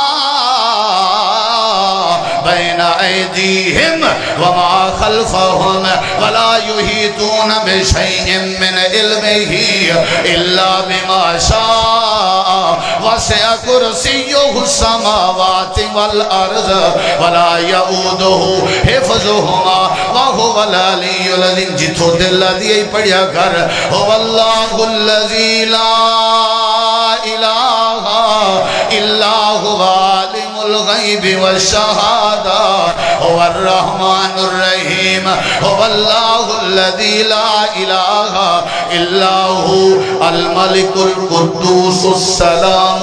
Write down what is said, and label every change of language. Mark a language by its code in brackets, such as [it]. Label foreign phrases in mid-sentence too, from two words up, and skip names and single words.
[ar] بين أيديهم وما خلفهم ولا يحيطون بشيء من علمه إلا بما شاء وسع كرسيه السماوات والأرض ولا يؤوده حفظهما وهو العلي العظيم [pa] جتو دل دیئے پڑھیا کر [ar] هو الله الذي لا إله إلا هو عالم الغيب والشهادة هو الرحمن الرحيم هو الله الذي لا إله إلا هو الملك القدوس السلام